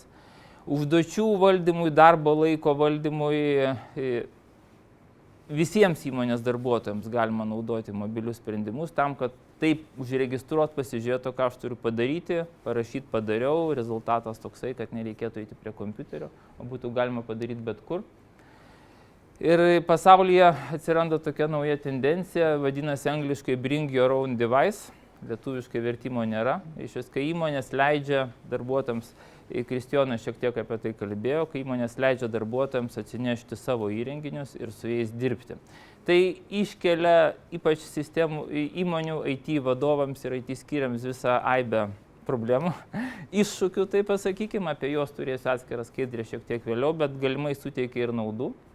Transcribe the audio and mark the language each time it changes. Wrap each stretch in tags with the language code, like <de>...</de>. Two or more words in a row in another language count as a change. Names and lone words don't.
<lt>Užduočių valdymui, darbo laiko valdymui, visiems įmonės darbuotojams galima naudoti mobilius sprendimus tam, kad taip užregistruot, pasižiūrėti, ką aš turiu padaryti, parašyti padariau, rezultatas toksai, kad nereikėtų eiti prie kompiuterio, o būtų galima padaryti bet kur. Ir pasaulyje atsiranda tokia nauja tendencija, vadinasi angliškai</lt> <en>bring your own device,</en> <lt>lietuviškai vertimo nėra. Iš kai įmonės leidžia darbuotojams, Kristijonas šiek tiek apie tai kalbėjo, kai įmonės leidžia darbuotojams atsinešti savo įrenginius ir su jais dirbti. Tai iškelia ypač įmonių IT vadovams ir IT skyriams visą aibę problemų, iššūkių, tai pasakykime, apie juos turėsiu atskirą skaidrę šiek tiek vėliau, bet galimai suteikia ir naudų.</lt>